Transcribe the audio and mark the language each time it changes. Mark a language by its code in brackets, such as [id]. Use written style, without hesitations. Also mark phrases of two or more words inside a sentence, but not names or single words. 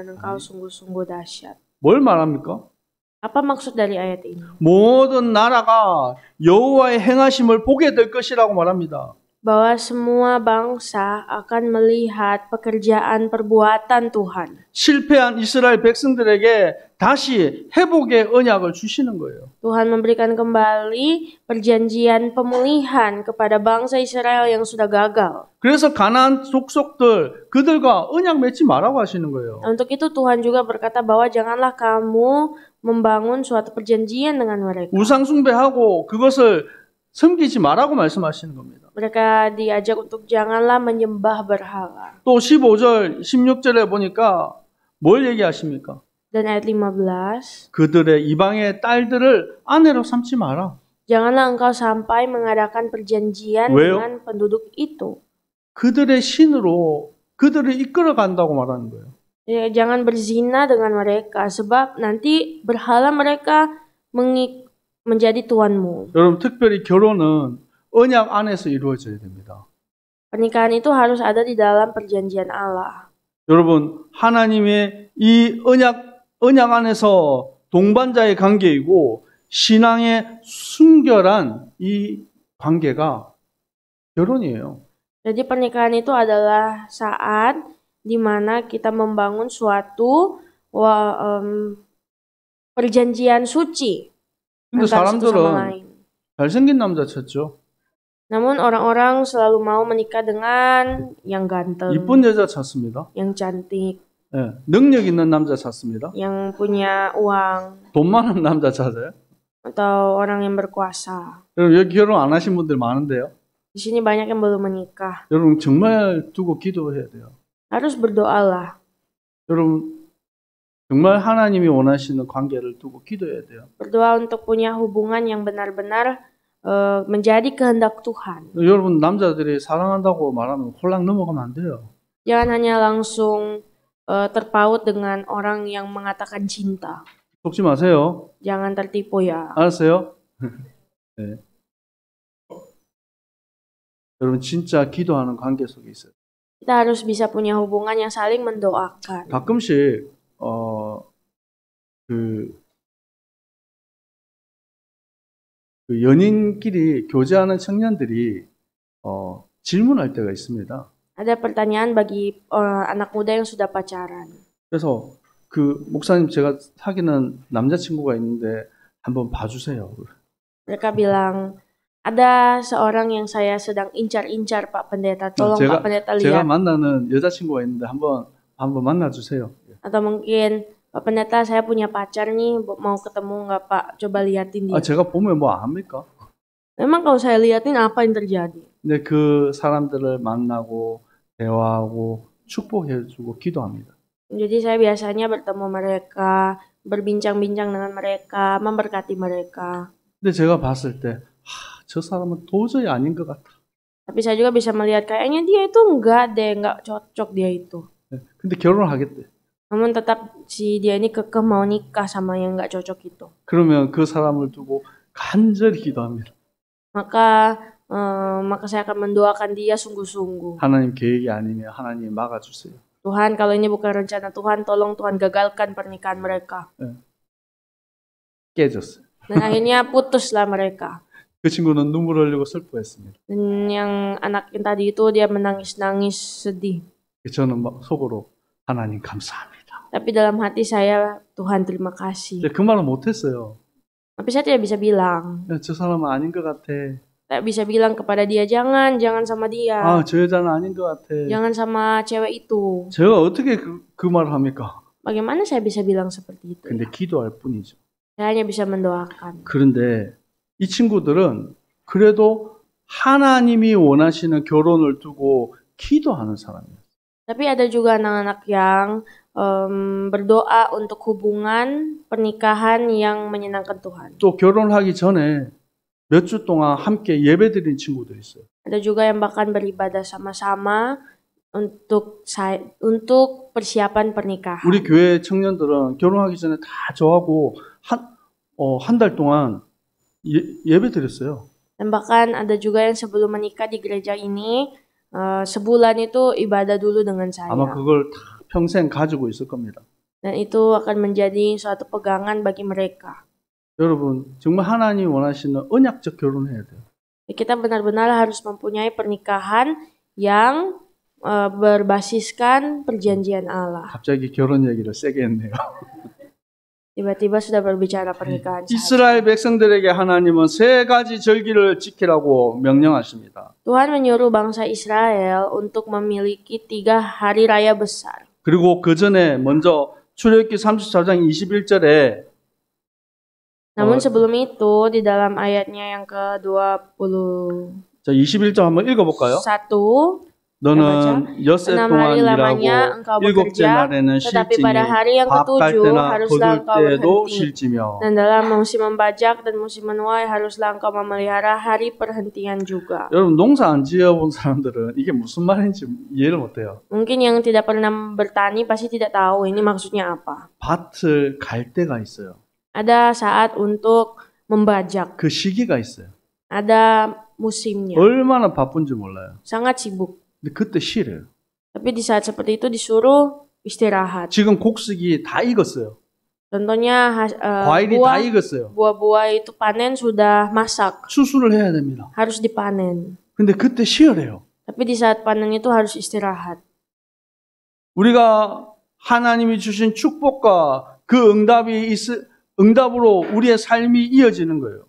[ko] 뭘 말합니까? [id] Apa maksud dari ayat ini? [ko] 모든 나라가 여호와의 행하심을 보게 될 것이라고 말합니다. [id] Bahwa semua bangsa akan melihat pekerjaan perbuatan Tuhan. [ko] 실패한 이스라엘 백성들에게 다시 회복의 언약을 주시는 거예요. [id] Tuhan memberikan kembali perjanjian pemulihan kepada bangsa Israel yang sudah gagal. [ko] 그래서 가나안 족속들 그들과 언약 맺지 말라고 하시는 거예요. [id] Untuk itu Tuhan juga berkata bahwa janganlah kamu membangun suatu perjanjian dengan mereka. [ko] 우상 숭배하고 그것을 섬기지 말라고 말씀하시는 겁니다. [id] Mereka diajak untuk janganlah menyembah berhala. [ko] 또 15절, 16절에 보니까 뭘 얘기하십니까? [id] Dan ayat 15. [ko] 그들의 이방의 딸들을 아내로 삼지 마라. [id] Janganlah engkau sampai mengadakan perjanjian [ko] 왜요? [id] dengan penduduk itu. [ko] 그들의 신으로 그들을 이끌어 간다고 말하는 거예요. [id] Ya, jangan berzina dengan mereka sebab nanti berhala mereka menjadi tuanmu. [ko] 여러분 특별히 결혼은 언약 안에서 이루어져야 됩니다. [id] Pernikahan itu harus ada di dalam perjanjian Allah. [ko] 여러분 하나님의 이 언약 안에서 동반자의 관계이고 신앙의 순결한 이 관계가 결혼이에요. [id] Jadi pernikahan itu adalah saat di mana kita membangun suatu perjanjian suci [ko] 근데 [id] antara satu sama [ko] 사람들은 [id] lain. [ko] 잘생긴 남자 찾죠. [id] Namun orang-orang selalu mau menikah dengan yang ganteng, [ko] 이쁜 여자 찾습니다. [id] yang cantik, [ko] 예, 능력 있는 남자 찾습니다. [id] yang punya uang, [ko] 돈 많은 남자 찾아요. [id] atau orang yang berkuasa. [ko] 여러분 여기 결혼 안 하신 분들 많은데요. [id] Di sini banyak yang belum menikah. [ko] 여러분 정말 두고 기도해야 돼요. [id] Harus berdoalah. [ko] 여러분 정말 하나님이 원하시는 관계를 두고 기도해야 돼요. [id] Berdoa untuk punya hubungan yang benar-benar menjadi kehendak Tuhan. [ko] 여러분 남자들이 사랑한다고 말하면 홀랑 넘어가면 안 돼요. [id] Jangan hanya langsung terpaut dengan orang yang mengatakan cinta. [ko] 속지 마세요. [id] Jangan tertipu ya. [ko] 알았어요? 네. 여러분 진짜 기도하는 관계 속에 있어요. [id] Kita harus bisa punya hubungan yang saling mendoakan. [ko] 가끔씩 그 연인끼리 교제하는 청년들이 질문할 때가 있습니다. [id] Ada pertanyaan bagi anak muda yang sudah pacaran. [ko] 그래서 그 목사님 제가 사귀는 남자친구가 있는데 한번 봐주세요. [id] Mereka bilang, ada seorang yang saya sedang incar-incar Pak Pendeta. Tolong Pak Pendeta [ko] 제가 [id] lihat. [ko] 만나는 여자친구가 있는데 한번 만나주세요. [id] Atau mungkin Pak Pendeta saya punya pacar nih, mau ketemu nggak Pak? Coba liatin dia. [ko] 제가 보면 뭐 압니까? [id] Memang kalau saya liatin apa yang terjadi? [ko] 근데 그 사람들을 만나고 대화하고 축복해주고 기도합니다. [id] Jadi saya biasanya bertemu mereka, berbincang-bincang dengan mereka, memberkati mereka. [ko] 근데 제가 봤을 때, 저 사람은 도저히 아닌 것 같아. [id] Tapi saya juga bisa melihat kayaknya dia itu enggak cocok dia itu. [ko] 근데 결혼하겠대. [id] Namun tetap si dia ini kekeh mau nikah sama yang enggak cocok itu. [ko] 그러면 그 사람을 두고 간절히 기도합니다. [id] Maka saya akan mendoakan dia sungguh-sungguh. [ko] 하나님 계획이 아니면 하나님 막아주세요. [id] Tuhan, kalau ini bukan rencana Tuhan, tolong Tuhan gagalkan pernikahan mereka. [ko] 깨졌어요. [id] Dan akhirnya putuslah mereka. [ko] 그 친구는 눈물 흘리고 슬퍼했습니다. [id] Dan yang anak yang tadi itu dia menangis-nangis sedih. [ko] 저는 막 속으로 하나님 감사합니다. [id] Tapi dalam hati saya, Tuhan terima kasih. [ko] 그 말은 못했어요. [id] Tapi saya tidak bisa bilang. [ko] 저 사람은 아닌 것 같아. [id] Tidak bisa bilang kepada dia, jangan sama dia. [ko] 저 여자는 아닌 것 같아. [id] Jangan sama cewek itu. [ko] 제가 어떻게 그 말을 합니까? [id] Bagaimana saya bisa bilang seperti itu? [ko] 근데 기도할 뿐이죠. [id] Saya hanya bisa mendoakan. [ko] 그런데 이 친구들은 그래도 하나님이 원하시는 결혼을 두고 기도하는 사람이에요. [id] Tapi ada juga anak-anak yang berdoa untuk hubungan pernikahan yang menyenangkan Tuhan. [ko] 또 결혼하기 전에 몇 주 동안 함께 예배드린 친구들이 있어요. [id] Ada juga yang bahkan beribadah sama-sama untuk persiapan pernikahan. [ko] 우리 교회 청년들은 결혼하기 전에 다 저하고 한 달 동안 예배드렸어요. [id] Dan bahkan ada juga yang sebelum menikah di gereja ini, sebulan itu ibadah dulu dengan saya. [ko] 아마 그걸 다 평생 가지고 있을 겁니다. [id] Dan itu akan menjadi suatu pegangan bagi mereka. [ko] 여러분, 정말 하나님이 원하시는 언약적 결혼해야 돼요. [id] Kita benar-benar harus mempunyai pernikahan yang berbasiskan perjanjian Allah. [ko] 갑자기 결혼 얘기를 세게 했네요. [id] Tiba-tiba sudah berbicara pernikahan. [ko] 이스라엘 백성들에게 하나님은 세 가지 절기를 지키라고 명령하십니다. [id] Tuhan menyuruh bangsa Israel untuk memiliki 3 hari raya besar. [ko] 그리고 그 전에 먼저 출애굽기 34장 21절에 [id] Namun sebelum itu di dalam ayatnya yang ke-20 [ko] 자, 21절 한번 읽어볼까요? 1 너는 엿새 6 동안 [id] hari lamanya [ko] 일하고 [id] engkau [ko] 일곱째 [id] bekerja, [ko] 날에는 [id] tetapi [ko] 실지니 [id] pada hari yang [ko] 밥 갈 [id] ke-7 [ko] 때나 [id] haruslah [ko] 거둘 [id] engkau [ko] 때도 [id] berhenti. [ko] 실지며 [id] Dan dalam musim membajak dan musim menuai haruslah engkau memelihara hari perhentian juga. [ko] 여러분 농사 안 지어본 사람들은 이게 무슨 말인지 이해를 못해요. [id] Mungkin yang tidak pernah bertani pasti tidak tahu ini maksudnya apa. [ko] 밭을 갈 때가 있어요. [id] Ada saat untuk membajak. [ko] 그 시기가 있어요. [id] Ada musimnya. [ko] 얼마나 바쁜지 몰라요. [id] Sangat sibuk. [ko] 근데 그때 쉬래요. [id] Tapi di saat seperti itu disuruh istirahat. [ko] 지금 곡식이 다 익었어요. [id] Contohnya [ko] 과일이 다 익었어요. [id] buah-buah itu panen sudah masak. [ko] 추수를 해야 됩니다. [id] Harus dipanen. [ko] 근데 그때 쉬어래요. [id] Tapi di saat panen itu harus istirahat. [ko] 우리가 하나님이 주신 축복과 그 응답으로 우리의 삶이 이어지는 거예요.